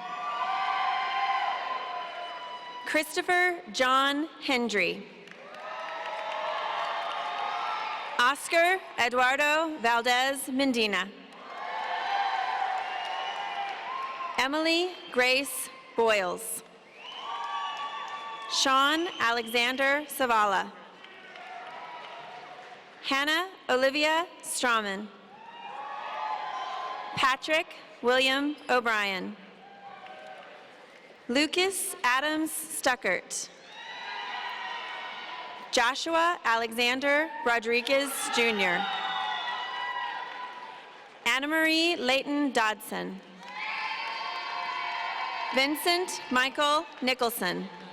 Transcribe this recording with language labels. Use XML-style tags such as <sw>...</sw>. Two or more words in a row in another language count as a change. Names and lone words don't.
<en>Christopher John Hendry. Oscar Eduardo Valdez Mendina. Emily Grace Boyles. Sean Alexander Savala. Hannah Olivia Strawman. Patrick William O'Brien. Lucas Adams Stuckert. Joshua Alexander Rodriguez Jr. Anna Marie Layton Dodson. Vincent Michael Nicholson.</en>